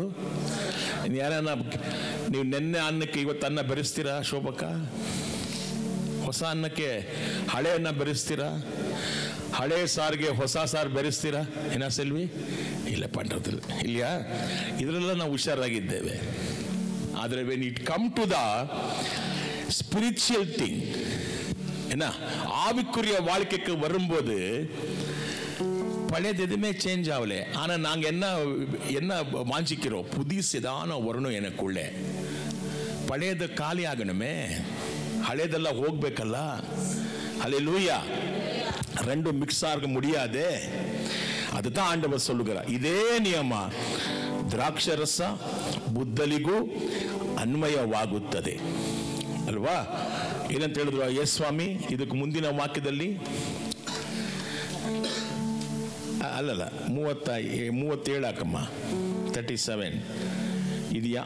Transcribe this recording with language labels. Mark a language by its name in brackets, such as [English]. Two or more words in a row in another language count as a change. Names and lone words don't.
[Kannada] ಯಾರನ್ನ ನೀವು ನೆನ್ನೆ ಅನ್ನಕ್ಕೆ ಇವತ್ತು ಅನ್ನ ಬೆರೆಸ್ತೀರಾ? ಶೋಭಕ್ಕ, ಹೊಸ ಅನ್ನಕ್ಕೆ ಹಳೆ ಅನ್ನ ಬೆರೆಸ್ತೀರಾ? ಹಳೆ ಸಾರಿಗೆ ಹೊಸ ಸಾರು ಬೆರೆಸ್ತೀರಾ? ಏನ ಸೆಲ್ವಿ? ಇಲ್ಲ ಪಂಡ್ರದಲ್ಲಿ ಇಲ್ಲಿಯಾ? ಇದರೆಲ್ಲ ನಾವು ಹುಷಾರಾಗಿದ್ದೇವೆ. [English] ಆದರೆ when it come to the spiritual thing, [Tamil] என்ன ஆவிக்குரிய வாழ்க்கைக்கு வரும்போது பழையது எதுவுமே சேஞ்ச் ஆகல. ஆனா நாங்க என்ன வாஞ்சிக்கிறோம்? புதிசதான வரணும் எனக்குள்ளே. பழையது [Kannada] ಖಾಲಿ ಆಗணுமே, ಹಳೆದೆಲ್ಲ ಹೋಗ್ಬೇಕಲ್ಲ. [Tamil] ஹல்லேலூயா. ரெண்டும் மிக்ஸ் ஆக முடியாது. அதுதான் ஆண்டவர் சொல்லுகிறார். [Kannada] இதே ನಿಯಮ ದ್ರಾಕ್ಷರಸ ಬುದ್ದಲಿಗೂ ಅನ್ವಯವಾಗುತ್ತದೆ ಅಲ್ವಾ? ಏನಂತ ಹೇಳಿದ್ರು ಯೇಸು ಸ್ವಾಮಿ ಇದಕ್ಕೆ ಮುಂದಿನ ವಾಕ್ಯದಲ್ಲಿ? ಅಲ್ಲಲ್ಲ, 37 ಹಾಕಮ್ಮ, 37 ಇದೆಯಾ?